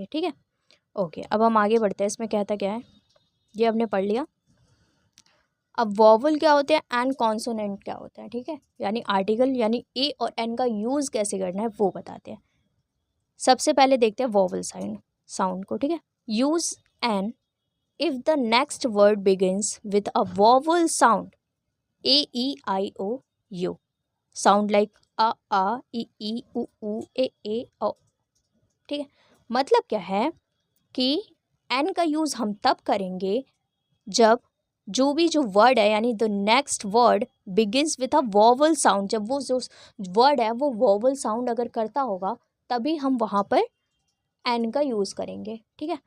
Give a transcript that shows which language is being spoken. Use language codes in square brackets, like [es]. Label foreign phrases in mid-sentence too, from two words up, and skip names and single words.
[hi] ठीक है, ओके, अब हम आगे बढ़ते हैं। इसमें कहता क्या है, ये हमने पढ़ लिया। अब वॉवल क्या होते हैं एंड कॉन्सोनेंट क्या होता है। ठीक है, यानी आर्टिकल, यानी ए और एन का यूज़ कैसे करना है वो बताते हैं। सबसे पहले देखते हैं [en] vowel sound [hi] को। ठीक है, [en] use an if the next word begins with a vowel sound, a, e, i, o, u, sound like a, e, u, a, o। [hi] ठीक है, मतलब क्या है कि एन का यूज़ हम तब करेंगे जब जो भी जो वर्ड है यानी [en] the next word begins with a vowel sound, [hi] जब वो जो वर्ड है वो [en] vowel sound [hi] अगर करता होगा तभी हम वहाँ पर एन का यूज़ करेंगे, ठीक है।